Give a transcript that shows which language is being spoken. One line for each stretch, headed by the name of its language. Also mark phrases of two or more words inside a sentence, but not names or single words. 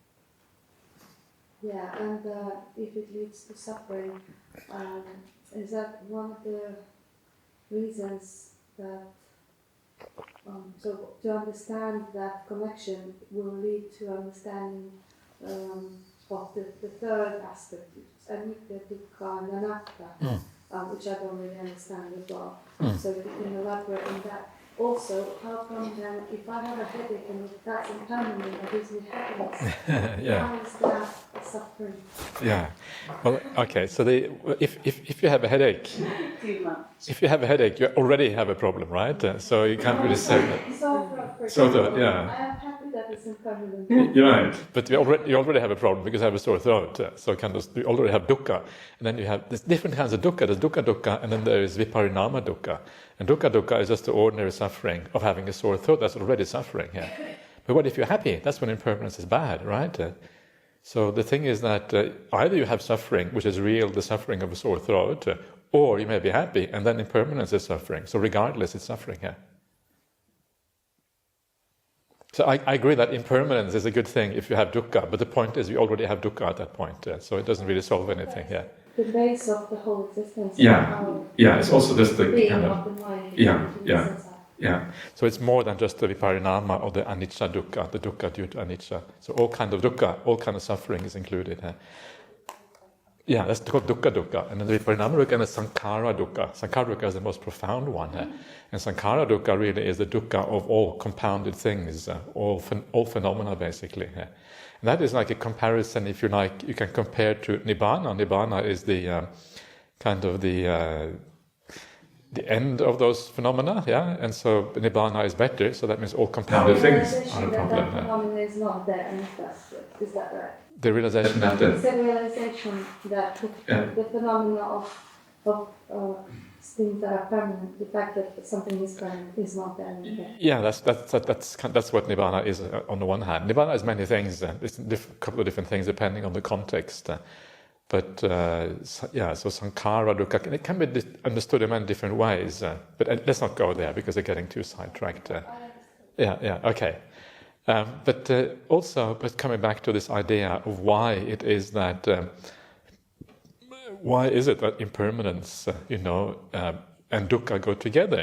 English: And if it leads to suffering, is that one of the reasons that, so to understand that connection will lead to understanding of the third aspect,
Pali: anicca, dukkha, and anatta,
English: which I don't really understand as well. So if you can elaborate on that. Also, how come then, if I have a headache and if that's impermanent, it gives me happiness, how is that a suffering? Well, okay, so if you have a headache, you already have a problem, right? So you can't really say that. I am happy that it's impermanent. You're right, but you already have a problem because I have a sore throat. So you already have dukkha, and then you have there's different kinds of dukkha. There's dukkha, and then there is
Pali: viparinama dukkha.
English: And dukkha is just the ordinary suffering of having a sore throat. That's already suffering. But what if you're happy? That's when impermanence is bad, right? So the thing is that either you have suffering, which is real, the suffering of a sore throat, or you may be happy, and then impermanence is suffering. So regardless, it's suffering. So I agree that impermanence is a good thing if you have dukkha, but the point is you already have dukkha at that point, so it doesn't really solve anything. The base of the whole existence. It's also just the kind of the mind. So it's more than just the viparinama or the
Pali: anicca dukkha,
English: the dukkha due to anicca. So all kind of dukkha, all kind of suffering is included. That's called dukkha, and then the
Pali: viparinama dukkha
English: and the
Pali: sankhara dukkha. Sankhara dukkha
English: is the most profound one, and
Pali: sankhara dukkha
English: really is the dukkha of all compounded things, all phenomena basically. And that is like a comparison, if you like, you can compare to nibbana. Nibbana is the kind of the the end of those phenomena, yeah, and so Nibbana is better, so that means all compounded things are a problem. That phenomena is not there in the first place. Is that right? The realization that it's a realization that the phenomena of things that are permanent, the fact that something is permanent is not there in the first. Yeah, that's what Nibbana is on the one hand. Nibbana is many things. It's a couple of different things depending on the context. But so
Pali: sankhara, dukkha,
English: it can be understood in many different ways. But let's not go there because they're getting too sidetracked. Okay. But coming back to this idea of why it is that, why is it that impermanence, and dukkha go together?